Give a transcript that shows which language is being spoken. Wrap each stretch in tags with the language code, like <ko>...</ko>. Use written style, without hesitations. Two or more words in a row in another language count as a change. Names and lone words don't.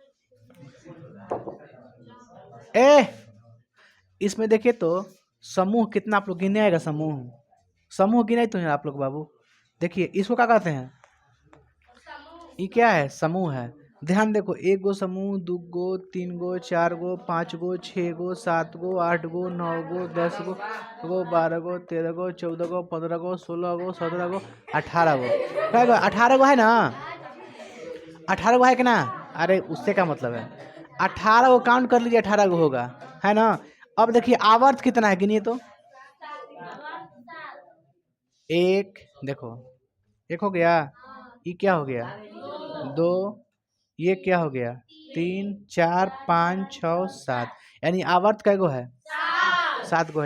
<hi>इसमें देखिए तो समूह कितना आप लोग गिने आएगा। समूह समूह गिने तो है आप लोग बाबू। देखिए इसको क्या कहते हैं, ये क्या है, समूह है। ध्यान देखो, 1 गो समूह, 2 गो, 3 गो, 4 गो, 5 गो, 6 गो, 7 गो, 8 गो, 9 गो, 10 गो, 12 गो, 13 गो, 14 गो, 15 गो, 16 गो, 17 गो, 18 गो। क्या गो, 18 गो है ना, 18 गो है कि ना। अरे उससे क्या मतलब है, 18 गो काउंट कर लीजिए, 18 गो होगा, है ना। अब देखिए आवर्त कितना है, गिनिए तो। एक, देखो एक हो गया, ये क्या हो गया, 2, ये क्या हो गया, 3, 4, 5, 6, 7, यानी आवर्त कै गो है, 7 गो है।</hi>